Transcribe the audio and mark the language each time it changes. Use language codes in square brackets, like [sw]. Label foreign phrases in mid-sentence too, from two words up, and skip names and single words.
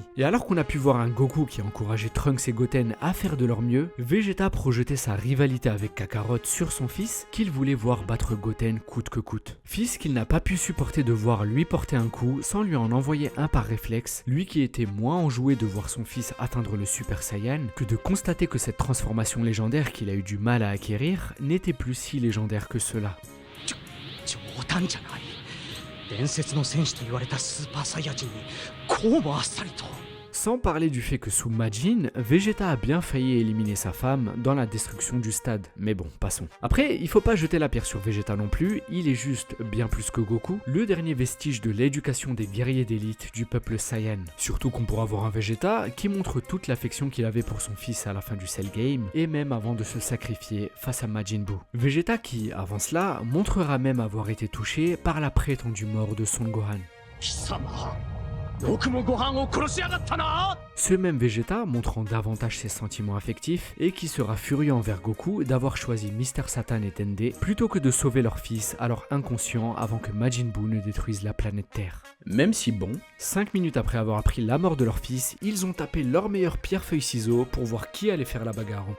[fr] Et alors qu'on a pu voir un Goku qui a encouragé Trunks et Goten à faire de leur mieux, Vegeta projetait sa rivalité avec Kakarot sur son fils qu'il voulait voir battre Goten coûte que coûte. Fils qu'il n'a pas pu supporter de voir lui porter un coup sans lui en envoyer un par réflexe, lui qui était moins enjoué de voir son fils atteindre le Super Saiyan que de constater que cette transformation légendaire qu'il a eu du mal à acquérir n'était plus si légendaire que cela. [ja] 冗談じゃない。伝説の戦士と言われたスーパーサイヤ人にこうもあっさりと。 [fr] Sans parler du fait que sous Majin, Vegeta a bien failli éliminer sa femme dans la destruction du stade. Mais bon, passons. Après, il faut pas jeter la pierre sur Vegeta non plus, il est juste, bien plus que Goku, le dernier vestige de l'éducation des guerriers d'élite du peuple Saiyan. Surtout qu'on pourra voir un Vegeta qui montre toute l'affection qu'il avait pour son fils à la fin du Cell Game, et même avant de se sacrifier face à Majin Buu. Vegeta qui, avant cela, montrera même avoir été touché par la prétendue mort de Son Gohan. [ja] 貴様、よくもご飯を殺しやがったな。 [fr] Ce même Vegeta montrant davantage ses sentiments affectifs et qui sera furieux envers Goku d'avoir choisi Mr Satan et Tende plutôt que de sauver leur fils alors inconscient avant que Majin Buu ne détruise la planète Terre. Même si bon, 5 minutes après avoir appris la mort de leur fils, ils ont tapé leur meilleur pierre-feuille-ciseaux pour voir qui allait faire la bagarre en premier.